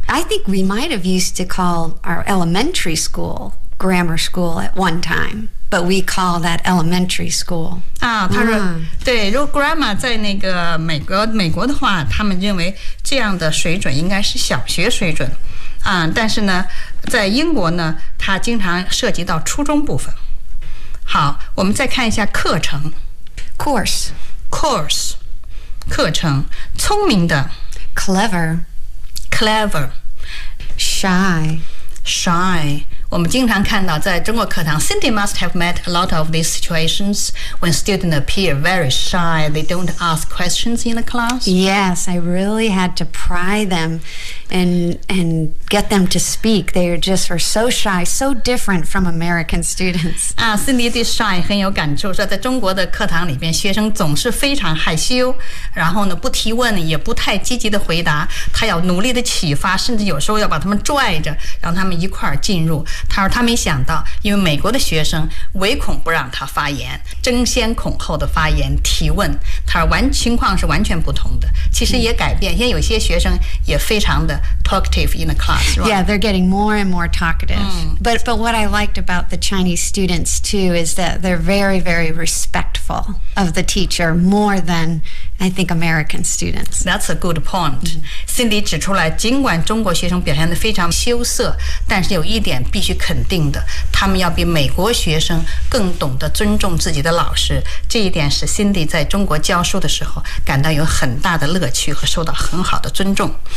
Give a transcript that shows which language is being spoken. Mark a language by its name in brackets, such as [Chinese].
[English] I think we might have used to call our elementary school grammar school at one time, but we call that elementary school. [Chinese] 啊，他说，对，如果 grammar 在那个美国的话，他们认为这样的水准应该是小学水准。啊，但是呢，在英国呢，它经常涉及到初中部分。好，我们再看一下课程。 [English] Course. [Chinese] 课程。聪明的。 [English] Clever. Shy. [Chinese] 我们经常看到在中国课堂， [English] Cindy must have met a lot of these situations when students appear very shy. They don't ask questions in the class. Yes, I really had to pry them and get them to speak. They were so shy, so different from American students. [Chinese] Cindy 对 shy 很有感触，说在中国的课堂里边，学生总是非常害羞，然后呢不提问，也不太积极的回答，他要努力的启发，甚至有时候要把他们拽着，让他们一块儿进入。他说他没想到，因为美国的学生唯恐不让他发言，争先恐后的发言提问。他说情况是完全不同的，其实也改变，因为有些学生也非常的 [English] talkative in the class, right? Yeah, they're getting more and more talkative. But what I liked about the Chinese students too is that they're very, very respectful of the teacher more than I think American students. That's a good point. [Chinese] Cindy 指出来，尽管中国学生表现得非常羞涩，但是有一点必须肯定的，他们要比美国学生更懂得尊重自己的老师，这一点使 Cindy 在中国教书的时候感到有很大的乐趣和受到很好的尊重。